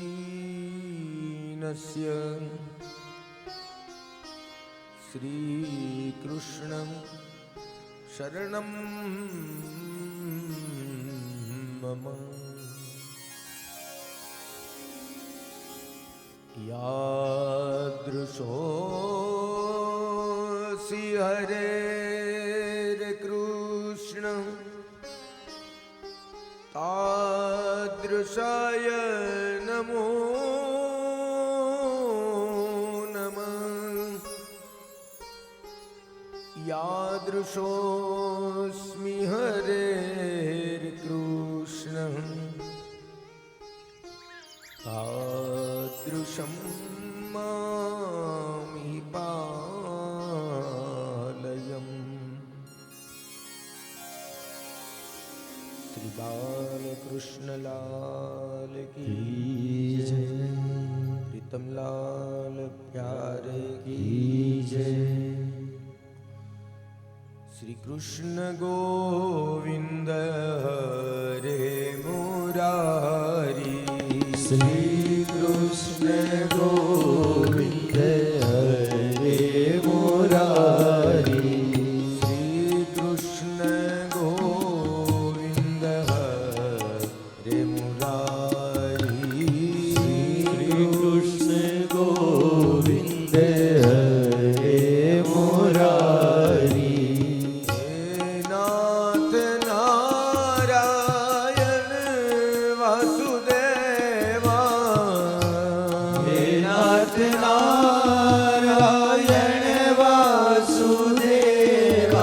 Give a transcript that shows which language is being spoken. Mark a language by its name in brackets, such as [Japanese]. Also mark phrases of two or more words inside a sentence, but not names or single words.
[Sanskrit] दीनस्य श्रीकृष्णं शरणं मम या यादृशोऽसि हरे कृष्ण तादृशाय नमो नमः। यादृशोऽस्मि हरेर्कृष्ण तादृशं मामि पालयम्। [Hindi] श्री बालकृष्ण लाल की जय, प्रीतम लाल प्यारे की जय। [Sanskrit] श्री कृष्ण गोविंद हरे मुरारी, श्री कृष्ण गोविंद हरे मुरारी, श्री कृष्ण गोविंद हरे मुरारी, श्री कृष्ण गोविंद हरे मुरारी। हे नाथ नारायण वासुदेवा, हे नाथ नारायण वासुदेवा,